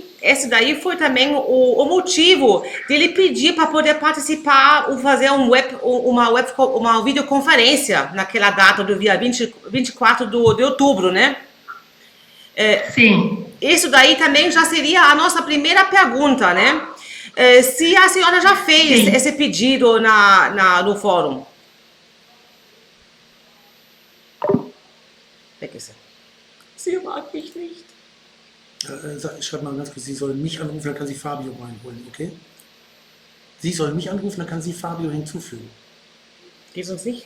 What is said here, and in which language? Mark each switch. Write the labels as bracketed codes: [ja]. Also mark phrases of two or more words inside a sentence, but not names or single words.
[pt] Esse daí foi também o motivo dele pedir para poder participar ou fazer uma videoconferência naquela data do dia 24 de outubro, né? Sim. Isso daí também já seria a nossa primeira pergunta, né? Se a senhora já fez esse pedido no fórum. [de] Weg ist er. Sie mag mich nicht. Schreib mal ganz kurz, sie soll mich anrufen, dann kann sie Fabio reinholen, okay? Sie soll mich anrufen, dann kann sie Fabio hinzufügen. Geht uns nicht?